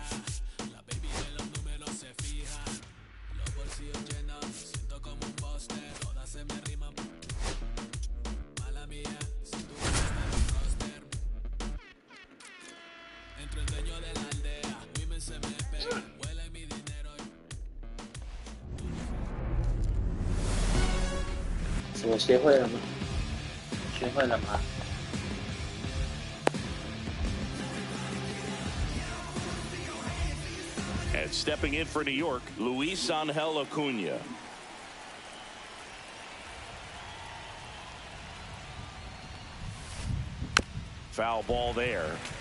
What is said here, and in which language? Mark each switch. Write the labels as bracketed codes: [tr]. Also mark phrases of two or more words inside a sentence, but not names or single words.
[es] La baby de los números se fijan. Los bolsillos llenos, me siento como un buster. Todas se me riman. Mala mía, si tú no estás en mi roster. Entre el dueño de la aldea, women se me pegan, huele mi dinero. [zh] 我学会了吗？学会了吗？ [en] And stepping in for New York, Luis Angel Acuna. Foul ball there.